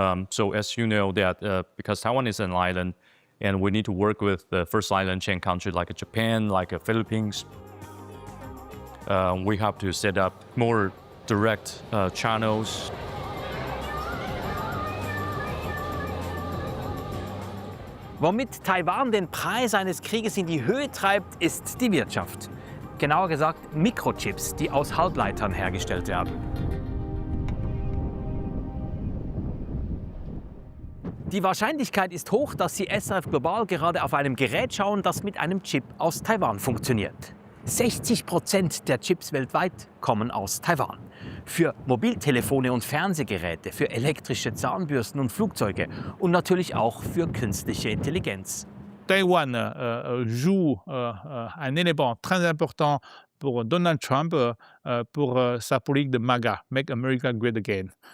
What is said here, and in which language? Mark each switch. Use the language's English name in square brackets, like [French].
[English] So as you know that because Taiwan is an island, and we need to work with the first island chain countries like Japan, like Philippines. We have to set up more direct channels. [German] Womit Taiwan den Preis eines Krieges in die Höhe treibt, ist die Wirtschaft. Genauer gesagt Mikrochips, die aus Halbleitern hergestellt werden. Die Wahrscheinlichkeit ist hoch, dass Sie SRF Global gerade auf einem Gerät schauen, das mit einem Chip aus Taiwan funktioniert. 60% der Chips weltweit kommen aus Taiwan. Für Mobiltelefone und Fernsehgeräte, für elektrische Zahnbürsten und Flugzeuge und natürlich auch für künstliche Intelligenz. [French] Taïwan joue un élément très important pour Donald Trump, pour sa politique de MAGA, [English] Make America Great Again.